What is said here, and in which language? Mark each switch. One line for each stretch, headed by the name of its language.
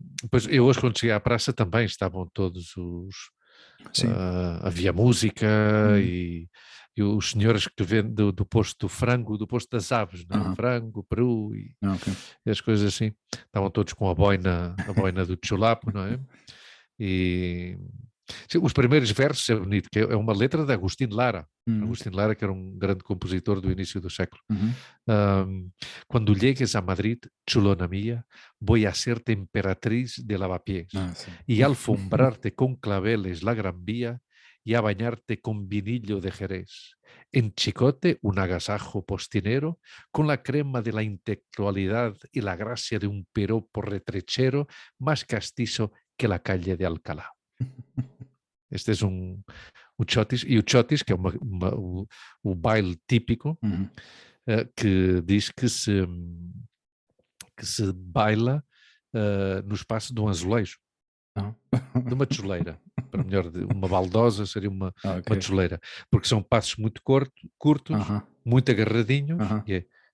Portuguese: Pois eu hoje quando cheguei à praça também estavam todos os... havia música e os senhores que vêm do posto do frango, do posto das aves, não é? Frango, peru e as coisas assim, estavam todos com a boina do chulapo, não é? E os primeiros versos é bonito, que é uma letra de Agustín Lara. Agustín Lara, que era um grande compositor do início do século.
Spanish: Quando llegues a Madrid, chulona mía, voy a ser emperatriz de lavapiés y alfombrarte con claveles la gran vía y a bañarte con vinillo de Jerez. En Chicote, un agasajo postinero con la crema de la intelectualidad y la gracia de un piropo retrechero más castizo que la calle de Alcalá.
Portuguese: Este é o chotis, e o chotis, que é o baile típico, que diz que se baila no espaço de um azulejo, de uma tijoleira, para melhor, uma baldosa seria uma tijoleira, porque são passos muito curtos, muito agarradinhos, e é